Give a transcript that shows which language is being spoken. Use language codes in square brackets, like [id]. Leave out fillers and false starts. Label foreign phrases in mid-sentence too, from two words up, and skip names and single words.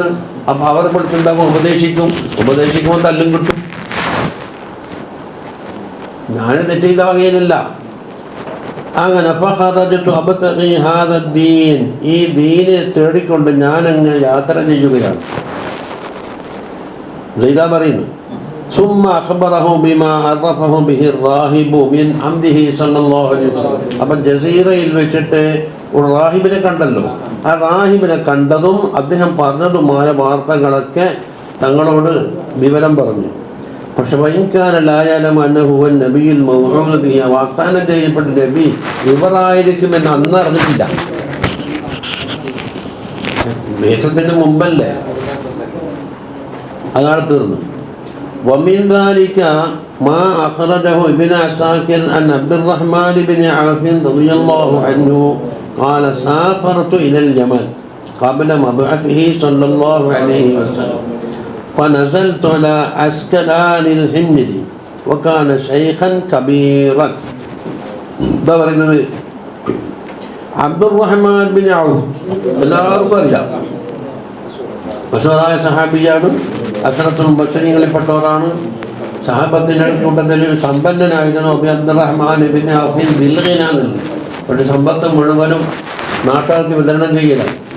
[ml] അപ്പം അവരെ പിടിച്ചുണ്ടാകും, ഉപദേശിക്കുമ്പോൾ തല്ലും കിട്ടും. ഞാൻ തെറ്റ് ചെയ്ത വകയിലല്ല. അങ്ങനെ [ar] فخرجت أبتغي هذا الدين, [ml] ഈ ദീനെ തേടിക്കൊണ്ട് ഞാനങ്ങ് യാത്ര ചെയ്യുകയാണ്. ഇതാ പറയുന്നു. [ar] ثم أخبره بما عرفه به الراهب من عمده صلى الله عليه وسلم. [ml] അപ്പം ജസീറയിൽ വെച്ചിട്ട് ഒരു റാഹിബിനെ കണ്ടല്ലോ, ആ റാഹിബിനെ കണ്ടതും അദ്ദേഹം പറഞ്ഞതുമായ വാർത്തകളൊക്കെ തങ്ങളോട് വിവരം പറഞ്ഞു. പക്ഷെ വൈകാനലായാലും [ar] أنه هو النبي الموعود, [ml] വാഗ്ദാനം ചെയ്യപ്പെട്ട നബി ഇവരായിരിക്കുമെന്ന് അന്ന് അറിഞ്ഞിട്ടില്ല. വേഷത്തിന് മുമ്പല്ലേ, അതാണ് തീർന്നു. [ar] ومن ذلك ما أخرجه ابن عساكر عن عبد الرحمن بن عوف رضي الله عنه قال سافرت إلى اليمن قبل مبعثه صلى الله عليه وسلم فنزلت على عسكلان الحميري وكان شيخا كبيرا. [ml] عبد الرحمن بن عوف എല്ലാവർക്കും അറിയാം, മഷൂറായ സഹാബിയാണ്, അശ്റത്തുൽ മുബശ്ശരീങ്ങളിൽപ്പെട്ടവരാണ്. സഹാബത്തിൻ്റെ കൂട്ടത്തിൽ സമ്പന്നനായിരുന്നു അബ്ദുറഹ്മാൻ ഇബ്നു ഔഫ് ബിൽഗിനാന്ന്, പക്ഷേ സമ്പത്ത് മുഴുവനും നാട്ടുകാർക്ക് വിതരണം ചെയ്യലാണ്.